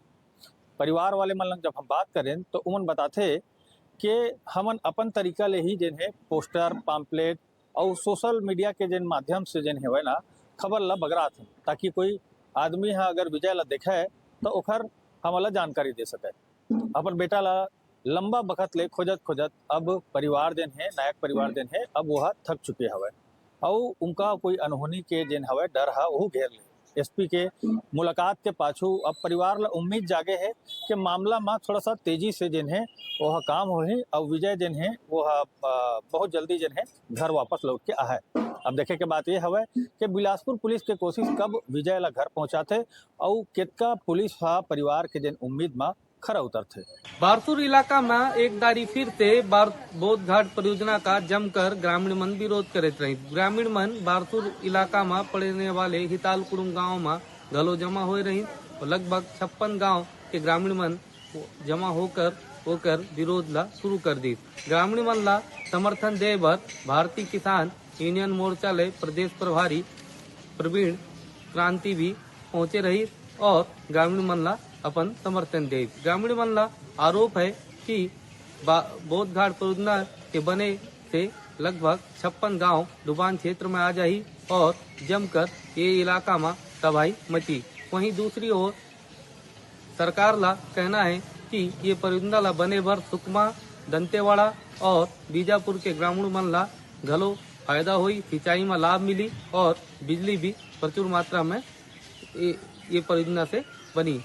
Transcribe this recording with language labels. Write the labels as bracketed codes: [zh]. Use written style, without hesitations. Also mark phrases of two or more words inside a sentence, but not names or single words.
[hne] परिवार वाले मन लग जब हम बात करें तो उमन बताते कि हमन अपन तरीका ले ही जिन्हें पोस्टर, पाम्पलेट और [en] social media [hne] के जिन माध्यम से जिन है ना खबर ला बगरात है, ताकि कोई आदमी अगर विजय ला देखे तो ओखर हमला जानकारी दे सके। अपन बेटा ला लंबा बखत ले खोजत खोजत अब परिवार देन है, नायक परिवार देन है, अब वह थक चुके हवे और उनका कोई अनहोनी के जेन हवे डर हा वो घेर ले। एसपी के मुलाकात के पाछू अब परिवार ला उम्मीद जागे है कि मामला में थोड़ा सा तेजी से जेन है वह काम हो ही और विजय जेन है वह बहुत जल्दी जेन है घर वापस लौट के आए। अब देखे के बात ये हवे कि बिलासपुर पुलिस के कोशिश कब विजय ला घर पहुंचाते और कितना पुलिस हा परिवार के जेन उम्मीद में खरा उतरते। बारसूर इलाका में एक दारी फिर से बोध घाट परियोजना का जमकर ग्रामीण मन विरोध करते रही। ग्रामीण मन बारसूर इलाका में पड़ने वाले हिताल कुड़ुम गाँव में घलो जमा हो रही और लगभग 56 गांव के ग्रामीण मन जमा होकर विरोध ला शुरू कर दी। ग्रामीण मन ला समर्थन दे बर भारतीय किसान यूनियन मोर्चा ले प्रदेश प्रभारी प्रवीण क्रांति भी पहुंचे रही और ग्रामीण मन ला अपन समर्थन दे। ग्रामीण मन ला आरोप है कि बोध घाट परियोजना के बने से लगभग 56 गांव डुबान क्षेत्र में आ जाही और जमकर ये इलाका में तबाही मची। वहीं दूसरी ओर सरकार ला कहना है कि ये परियोजना ला बने भर सुकमा, दंतेवाड़ा और बीजापुर के ग्रामीण मन ला घलो फायदा हुई, सिंचाई में लाभ मिली और बिजली भी प्रचुर मात्रा में ये परियोजना से बनी।